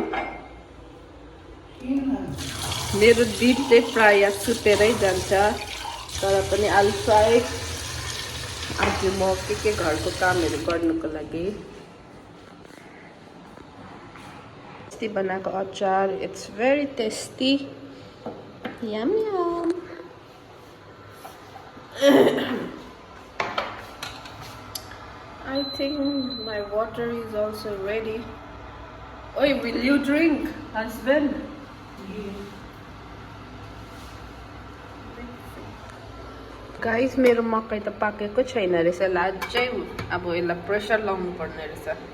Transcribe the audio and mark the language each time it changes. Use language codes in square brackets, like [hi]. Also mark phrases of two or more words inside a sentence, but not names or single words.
[ne] मेरो दिन चाहिँ प्राय सुतेरै जान्छ, तर पनि [en] I will try [ne] आज म के घरको कामहरू गर्नुको लागि। बनाएको अचार, [en] it's very tasty. यम यम। I think my water is also ready. Oi, will you drink, husband? Guys, [ne] मेरो मकै त पाकेको छैन रहेछ। अझै अब यसलाई प्रेसर लाउनु पर्ने रहेछ।